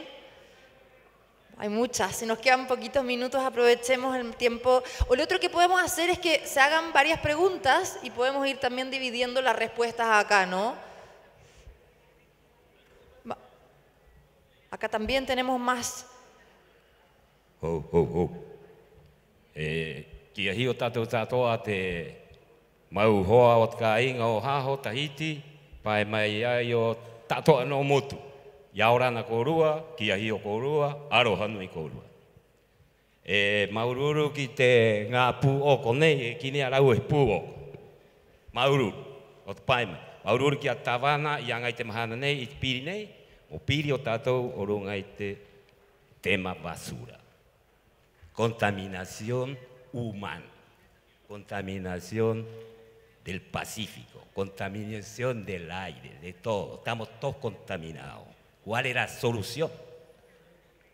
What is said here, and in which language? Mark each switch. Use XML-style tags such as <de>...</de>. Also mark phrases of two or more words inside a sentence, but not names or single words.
<es>Hay muchas. Si nos quedan poquitos minutos, aprovechemos el tiempo. O lo otro que podemos hacer es que se hagan varias preguntas y podemos ir también dividiendo las respuestas acá, ¿no? Acá también tenemos más.</es> <rap>Kia hio tātou tātoa te mau hoa o tkainga o haho Tahiti, pai mai ai o tātoa no motu. Iaorana korua, kia hio korua, arohanui korua. Maururu ki te ngā pū oko nei, ki ne arau e pū oko. Maururu, o te pai mai. Maururu ki a tawana, i angai te mahana nei, i te piri nei, o piri o tātou o rungai te</rap> <es>tema basura. Contaminación humana, contaminación del Pacífico, contaminación del aire, de todo. Estamos todos contaminados. ¿Cuál es la solución?</es>